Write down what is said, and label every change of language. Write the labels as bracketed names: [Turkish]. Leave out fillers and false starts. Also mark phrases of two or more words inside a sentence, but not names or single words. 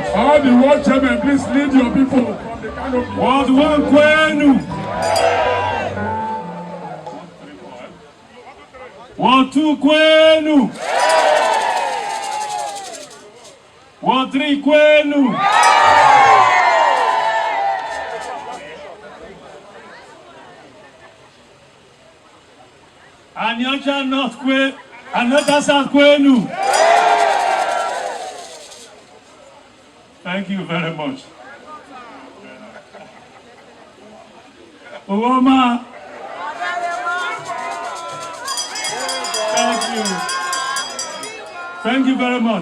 [English] All the world chairman, please lead your people from the canopy. Ward 1 Kwenu. Ward 2 Kwenu. Ward 3 Kwenu. Anyocha North Kwenu. Anyocha South Kwenu. Thank you very much. Okowa. Thank you. Thank you very much.